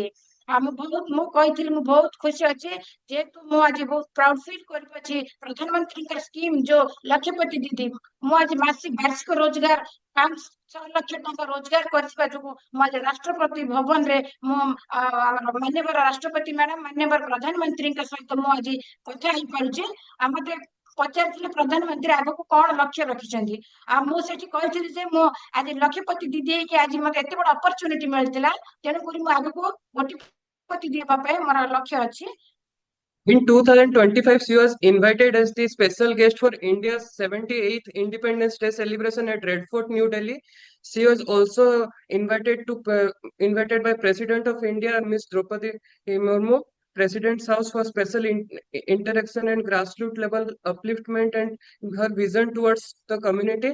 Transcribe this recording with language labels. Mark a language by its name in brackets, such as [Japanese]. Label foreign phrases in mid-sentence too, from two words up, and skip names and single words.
[Odia] ଆଉ ମୁଁ କହିଥିଲି ମୁଁ ବହୁତ ଖୁସି ଅଛି, ଯେହେତୁ ମୁଁ ଆଜି ବହୁତ [English] proud feel [Odia] କରିପାରୁଛି ପ୍ରଧାନମନ୍ତ୍ରୀଙ୍କ ସ୍କିମ ଯୋଉ ଲକ୍ଷପତି ଦିଦି, ମୁଁ ଆଜି ବାର୍ଷିକ ରୋଜଗାର 5-6 ଲକ୍ଷ ଟଙ୍କା ରୋଜଗାର କରିଥିବା ଯୋଗୁଁ ମୁଁ ଆଜି ରାଷ୍ଟ୍ରପତି ଭବନରେ ମୁଁ ଆମର ମାନ୍ୟବର ରାଷ୍ଟ୍ରପତି ମ୍ୟାଡାମ ମାନ୍ୟବର ପ୍ରଧାନମନ୍ତ୍ରୀଙ୍କ ସହିତ ମୁଁ ଆଜି କଥା ହେଇପାରୁଛି। ଆଉ ମତେ ପଚାରିଥିଲେ ପ୍ରଧାନମନ୍ତ୍ରୀ ଆଗକୁ କଣ ଲକ୍ଷ୍ୟ ରଖିଛନ୍ତି, ଆଉ ମୁଁ ସେଠି କହିଥିଲି ଯେ ମୁଁ ଆଜି ଲକ୍ଷପତି ଦିଦି ହେଇକି ଆଜି ମତେ ଏତେ ବଡ ଅପରଚୁନିଟି ମିଳିଥିଲା, ତେଣୁକରି ମୁଁ ଆଗକୁ କୋଟିପତି ଦେବା ପାଇଁ ମୋର ଲକ୍ଷ୍ୟ ଅଛି। [English] In 2025, she was invited as the special guest for India's 78th Independence Day celebration at Red Fort, New Delhi. She was also invited by President of India, Ms. Draupadi Murmu, President's House for special interaction and grassroots level upliftment and her vision towards the community.